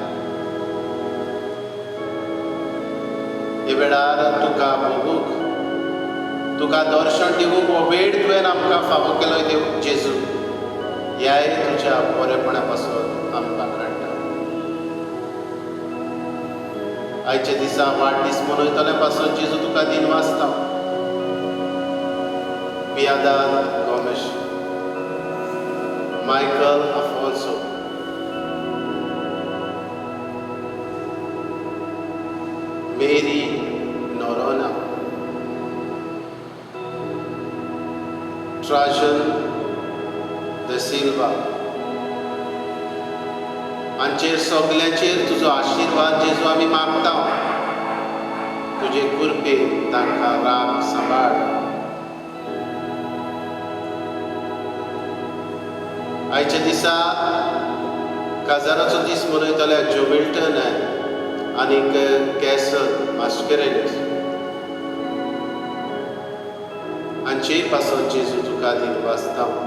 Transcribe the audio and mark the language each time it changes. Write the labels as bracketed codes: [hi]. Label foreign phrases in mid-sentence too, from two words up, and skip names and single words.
[kok] हे वेळार तुका बगूंक तुका दर्शन दिवंक हो वेळ तुवें आमकां फावो केलो देव जेजू. ह्याय तुज्या बरेपणा पासून आमकां वाखाणटा. आयच्या दिसा वाडदीस मनयतले पासून जेजू तुका दिन वाचता. Piedad Gomes, Michael Afonso, Mary Norona, Trajan De Silva. हांचेर सगल्यांचेर तुजो आशिर्वाद जेजू आमी मागता. तुजे कृपे तांकां राख सांबाळ. आयच्या दिसा काजाराचो दीस मनयतल्या जो मिल्टन आनीक कॅसल मास्केरेन्स हांचेय पासून जेजू तुका दिन वाचता.